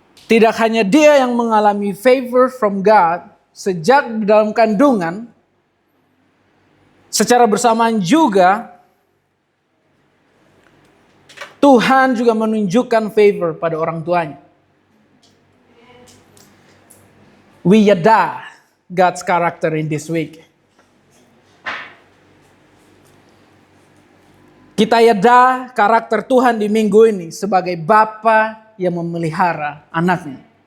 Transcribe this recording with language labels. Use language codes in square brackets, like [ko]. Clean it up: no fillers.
[id] Tidak hanya dia yang mengalami [en] favor from God [id] sejak di dalam kandungan, secara bersamaan juga Tuhan juga menunjukkan favor pada orang tuanya. [en] We yada God's character in this week. [id] Kita yada karakter Tuhan di minggu ini sebagai Bapa yang memelihara anaknya.